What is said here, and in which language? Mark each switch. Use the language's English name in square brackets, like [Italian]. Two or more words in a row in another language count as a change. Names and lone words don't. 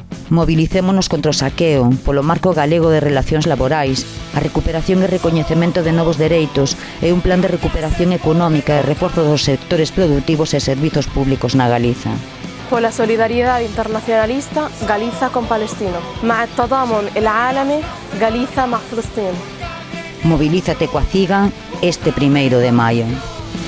[Galician] Mobilicémonos contra o saqueo, polo marco galego de relacións laborais, a recuperación e recoñecemento de novos dereitos e un plan de recuperación económica e reforzo dos sectores productivos e servizos públicos na Galiza. Pola solidariedade internacionalista, Galiza con Palestino. [Arabic] مع التضامن العالمي غاليزا مع فلسطين. [Galician] Mobilízate coa CIGA este 1º de maio.